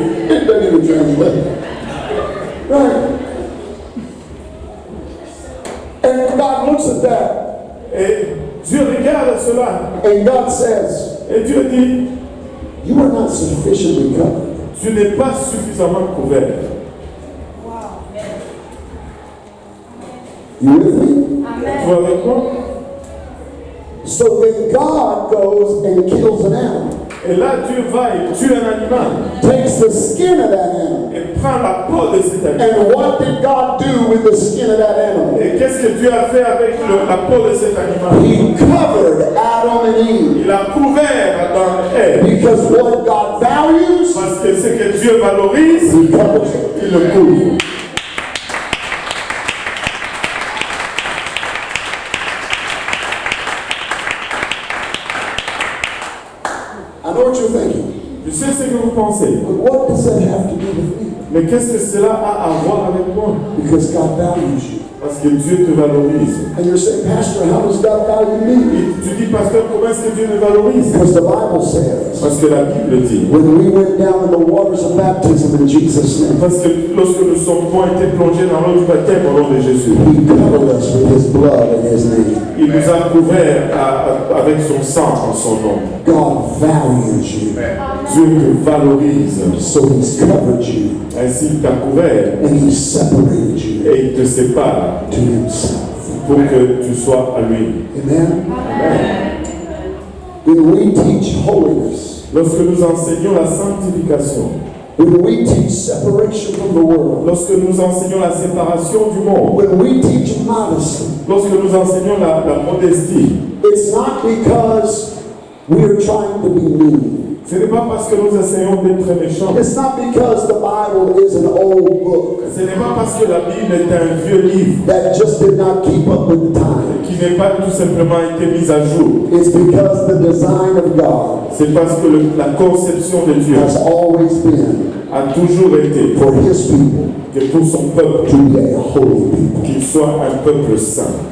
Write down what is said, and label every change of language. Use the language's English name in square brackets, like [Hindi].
[English] It doesn't even translate. Right. And God looks at that [French] Et Dieu regarde cela. [English] and God says, [French] Et Dieu dit, [English] you are not sufficiently covered. [French] tu n'es pas suffisamment couvert. [English] You with me? [French] Tu [English] Amen. [French] vois avec moi? [English] So then God goes and kills an animal, [French] Et là, Dieu va et tue un animal. [English] takes the skin of that animal. [French] Et prend la peau de cet animal. [English] And what did God do with the skin of that animal? [French] Et qu'est-ce que Dieu a fait avec la peau de cet animal? [English] He covered Adam and Eve. [French] Il a couvert Adam et Ève. [English] Because what God values, [French] Parce que ce que Dieu valorise, [English] He covers it. [French] il le couvre. [English] I know what you're thinking. [French] Je sais ce que vous pensez. [English] But what does that have to do with me? [French] Mais qu'est-ce que cela a à voir avec moi? [English] Because God values you. [French] Parce que Dieu te valorise. [English] And you're saying, Pastor, how does God value me? [French] Et tu dis, pasteur, comment est-ce que Dieu me valorise? [English] Because the Bible says, [French] Parce que la Bible dit. [English] when we went down in the waters of baptism in Jesus' name, [French] Parce que lorsque nous sommes été plongés dans l'eau du baptême au nom de Jésus, [English] He covered us with His blood and His name. [French] il nous a couverts avec son sang en son nom. [English] God values you. [French] Dieu te valorise. [English] So He's covered you [French] Ainsi, il t'a couvert [English] and He separated you [French] et il te sépare [English] to Himself. [French] pour que tu sois à lui. [English] Amen? When we teach holiness, [French] Lorsque nous enseignons la sanctification, [English] when we teach separation from the world, [French] lorsque nous enseignons la séparation du monde, [English] when we teach modesty, [French] lorsque nous enseignons la modestie, [English] it's not because we're trying to be mean. [French] ce n'est pas parce que nous essayons d'être méchants. [English] It's not because the Bible is an old book [French] Ce n'est pas parce que la Bible est un vieux livre [English] that just did not keep up with the time. [French] qui n'est pas tout simplement été mise à jour. [English] It's because the design of God [French] C'est parce que la conception de Dieu [English] has always been [French] a toujours été [English] for His people [French] que pour son peuple, [English] to be a holy people. [French] qu'il soit un peuple saint.